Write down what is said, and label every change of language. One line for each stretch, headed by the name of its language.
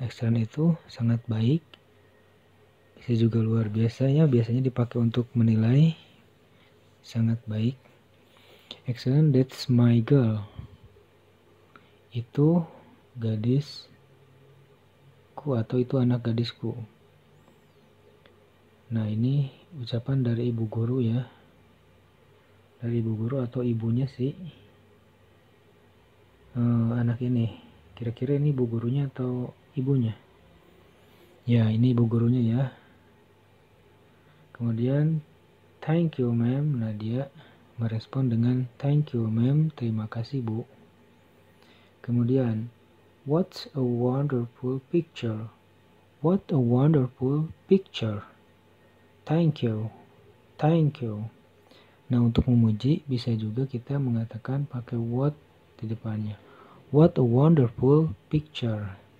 Indonesian: Excellent itu sangat baik. Bisa juga luar biasa ya. Biasanya dipakai untuk menilai sangat baik.
English: Excellent, that's my girl.
Indonesian: Itu gadisku atau itu anak gadisku. Nah, ini ucapan dari ibu guru ya. Dari ibu guru atau ibunya sih anak ini. Kira-kira ini ibu gurunya atau ibunya? Ya, ini ibu gurunya ya. Kemudian
English: thank you ma'am.
Indonesian: Nah, dia merespon dengan thank you ma'am, terima kasih bu. Kemudian
English: what a wonderful picture. What a wonderful picture. Thank you. Thank you.
Indonesian: Nah, untuk memuji bisa juga kita mengatakan pakai what di depannya.
English: What a wonderful picture.